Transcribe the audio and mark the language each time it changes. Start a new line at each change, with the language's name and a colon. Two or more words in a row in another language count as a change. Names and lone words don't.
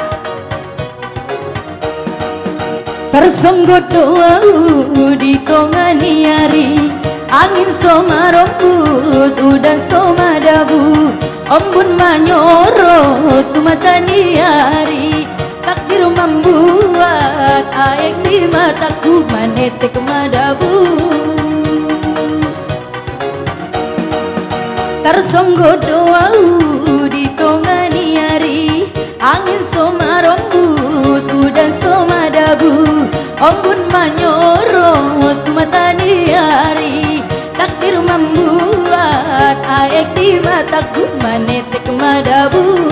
Batak Toba: Tersonggot doa di tongani hari, angin somarembus udan somadabu, embun manyorot tumatani hari,
Indonesian: takdir membuat
Batak Toba: aek di mataku manetek madabu. Tersonggot doa di tongani hari, angin somarembus udan somadabu, embun manyorot matani hari,
Indonesian: takdir membuat
Batak Toba: aek di mataku manetek madabu.